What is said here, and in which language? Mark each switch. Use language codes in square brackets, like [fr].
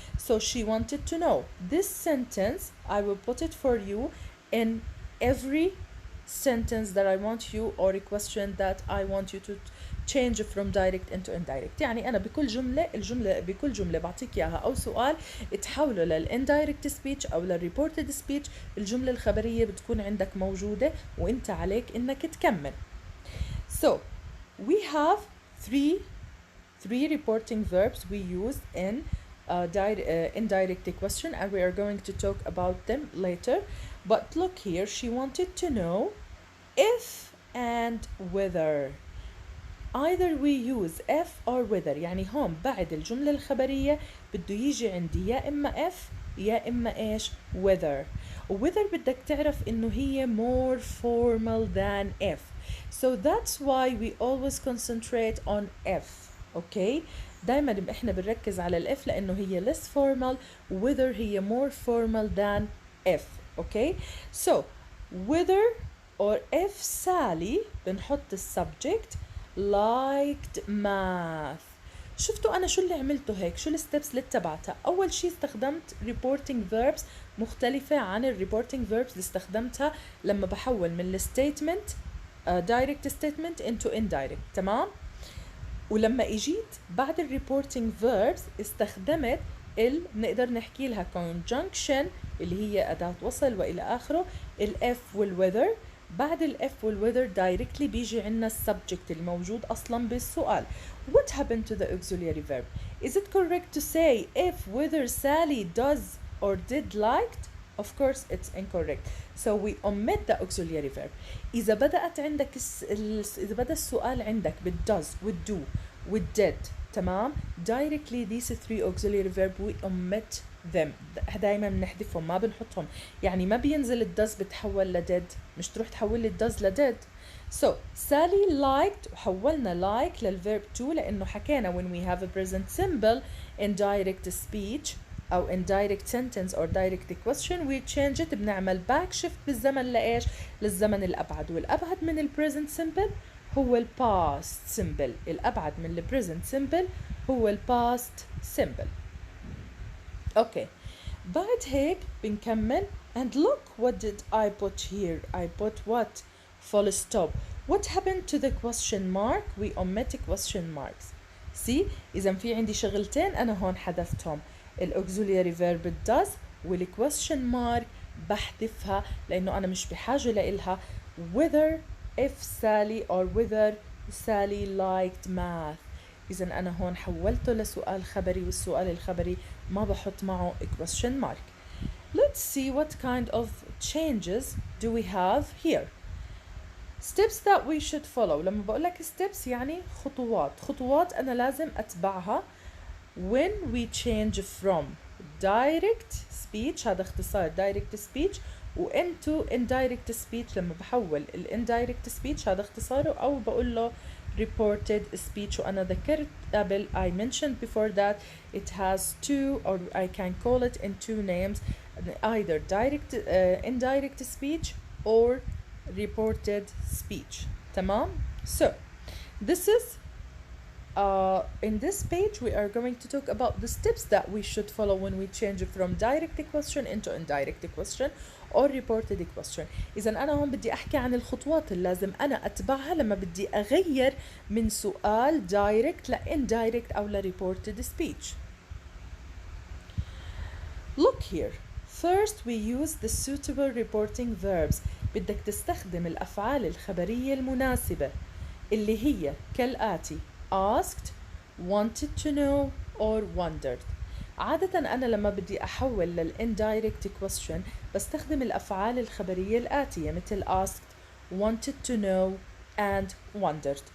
[en] So she wanted to know. This sentence, I will put it for you in every sentence that I want you, or a question that I want you to change from direct into indirect. [ar] يعني أنا بكل جملة بعطيك إياها أو سؤال تحوله للindirect speech أو للreported speech. الجملة الخبرية بتكون عندك موجودة وإنت عليك إنك تكمل. [en] So we have three reporting verbs we use in indirect question, and we are going to talk about them later. But look here, she wanted to know if and whether. Either we use if or whether. [ar] يعني هون بعد الجملة الخبرية بده يجي عندي يا إما if يا إما إيش whether. [en] whether بدك تعرف إنه هي more formal than if. So that's why we always concentrate on if. Okay, دايما إحنا بنركز على الإف لأنه هي less formal. whether هي more formal than if. Okay, so whether or if Sally بنحط السبجكت liked math. [ar] شفتوا أنا شو اللي عملته هيك؟ شو الستبس اللي اتبعتها؟ أول شي استخدمت reporting verbs مختلفة عن reporting verbs اللي استخدمتها لما بحول من الستيتمنت direct statement into indirect. تمام؟ ولما اجيت بعد الريبورتنج verbs استخدمت نقدر نحكي لها conjunction اللي هي أداة وصل وإلى آخره، الF والweather. بعد الF والweather directly بيجي عنا السبجكت الموجود أصلا بالسؤال. [en] What happened to the auxiliary verb? Is it correct to say if whether Sally does or did liked? Of course it's incorrect. So we omit the auxiliary verb. [ar] إذا بدأت عندك إذا بدأ السؤال عندك بالdoes والdo والdid، تمام، directly these three auxiliary verb we omit them. دايما بنحذفهم ما بنحطهم. يعني ما بينزل الdoes بتحول لdid، مش تروح تحول لي الdoes لdid. [en] So Sally liked وحولنا like للverb to لأنه حكينا when we have a present simple in direct speech أو in direct sentence or direct question we change it، بنعمل back shift بالزمن لإيش؟ للزمن الأبعد، والأبعد من ال present simple هو ال past simple. [ar] الأبعد من ال present simple هو ال past simple. [en] Okay, بعد هيك بنكمل and look what did I put here. I put what? Full stop. What happened to the question mark? We omit question marks. [ar] See؟ إذا في عندي شغلتين أنا هون حذفتهم، الauxiliary verb does والquestion mark بحذفها لأنه أنا مش بحاجة لإلها. [en] whether if Sally or whether Sally liked math. [ar] إذا أنا هون حولته لسؤال خبري، والسؤال الخبري ما بحط معه question mark. [en] Let's see what kind of changes do we have here. steps that we should follow. [ar] لما بقول لك steps يعني خطوات أنا لازم أتبعها when we change from direct speech، هذا اختصار direct speech، و into indirect speech لما بحول ال indirect speech هذا اختصاره، أو بقول له reported speech. وأنا ذكرت قبل I mentioned before that it has two, or I can call it in two names, either direct indirect speech or reported speech. تمام. [en] So this is in this page we are going to talk about the steps that we should follow when we change from direct question into indirect question or reported question. [ar] إذا أنا هون بدي أحكي عن الخطوات اللي لازم أنا أتبعها لما بدي أغير من سؤال direct ل indirect أو ل reported speech. [en] Look here. First we use the suitable reporting verbs. [ar] بدك تستخدم الأفعال الخبرية المناسبة اللي هي كالآتي: asked, wanted to know or wondered. عادة أنا لما بدي أحول لل indirect question بستخدم الأفعال الخبرية الآتية مثل asked, wanted to know and wondered.